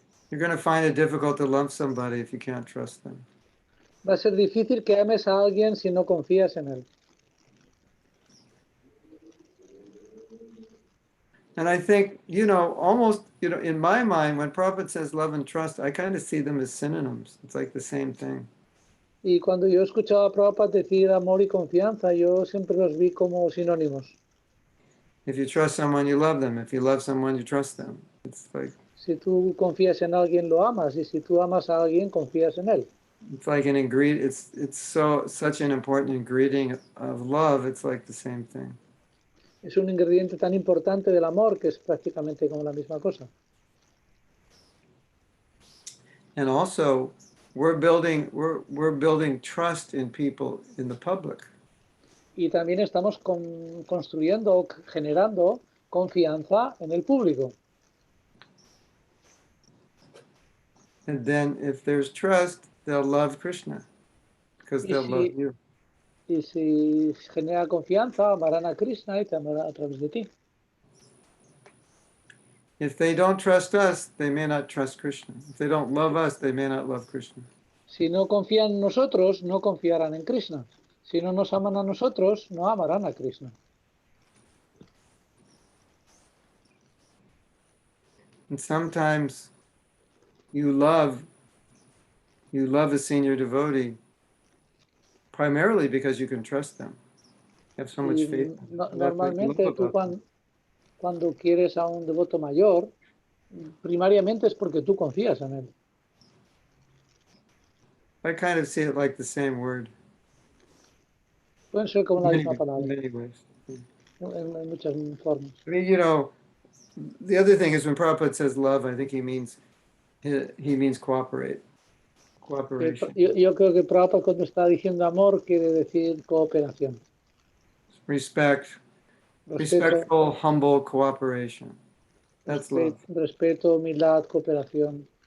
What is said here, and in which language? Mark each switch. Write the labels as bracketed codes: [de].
[en] You're going to find it difficult to love somebody if you can't trust them. [es] Va a ser difícil que ames a alguien si no confías en él. [en] And I think, almost, in my mind, when Prabhupada says love and trust, I kind of see them as synonyms. It's like the same thing. [es] Y cuando yo escuchaba a Prabhupada decir amor y confianza, yo siempre los vi como sinónimos. [en] If you trust someone, you love them. If you love someone, you trust them. It's like, [es] Si tú confías en alguien, lo amas. Y si tú amas a alguien, confías en él. [en] it's like an ingredient. It's such an important ingredient of love. It's like the same thing. [es] Es un ingrediente tan importante del amor que es prácticamente como la misma cosa. [en] And also, we're building trust in people in the public. [es] Y también estamos construyendo, generando confianza en el público. [en] And then if there's trust, they'll love Krishna because they'll love you. [es] Y si genera confianza, amarán a Krishna y te amarán a través de ti. [en] If they don't trust us, they may not trust Krishna. If they don't love us, they may not love Krishna. [es] Si no confían en nosotros, no confiarán en Krishna. Si no nos aman a nosotros, no amarán a Krishna. [en] And sometimes you love a senior devotee primarily because you can trust them. You have so much faith. [es] Normalmente tú cuando quieres a un devoto mayor, primariamente es porque tú confías en él. [en] I kind of see it like the same word. [es] Pueden ser como la misma [en] In [es] palabra, [en] many ways. [es] en muchas formas. [en] I mean, the other thing is when Prabhupada says love, I think he means cooperate. Cooperation. [es] Yo creo que Prabhupada cuando está diciendo amor quiere decir cooperación. [en] Respectful, humble cooperation. That's love. [es] Respeto, humildad, cooperación.